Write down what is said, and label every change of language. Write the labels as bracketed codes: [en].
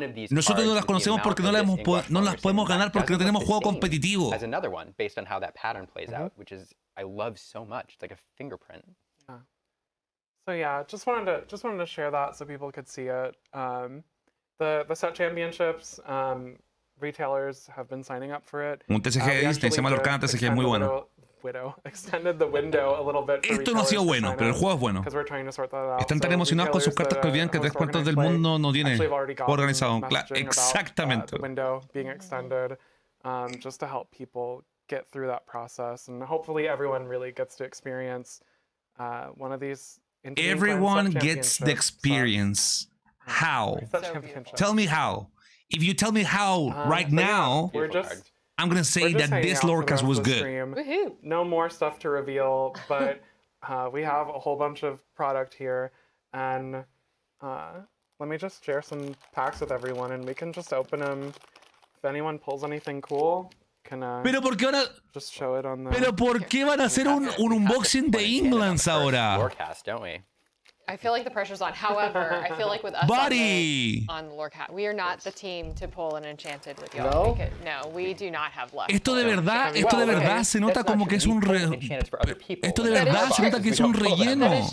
[es] Nosotros no las conocemos porque no las podemos ganar porque no tenemos juego competitivo. [en] As another one based on how that pattern plays out, which is I love so much. It's like a fingerprint. So yeah, just wanted to share that so people could see it. The Set Championships, retailers have been signing up for it. [es] Un TCG de Disney, se llama Lorcana TCG, muy bueno. [en] Extended the window a little bit. [es] Esto no ha sido bueno, pero el juego es bueno. Están tan emocionados con sus cartas que olvidan que 3/4 del mundo no tiene organizado. Exactamente. [en] The window being extended, just to help people get through that process, and hopefully everyone really gets to experience one of these. Everyone gets the experience. How? Tell me how. If you tell me how right now, I'm going to say that this Lorecast was good. No more stuff to reveal, but we have a whole bunch of product here. And let me just share some packs with everyone, and we can just open them. If anyone pulls anything cool, can [es] Pero ¿por qué ahora? [en] Just show it on the... [es] Pero ¿por qué van a hacer un unboxing de Englands ahora? [en] Lorecast, don't we? I feel like the pressure's on. However, I feel like with us on Lorecast, we are not the team to pull an enchanted with y'all. No, we do not have luck. [es] Esto de verdad se nota como que es un Esto de verdad se nota que es un relleno.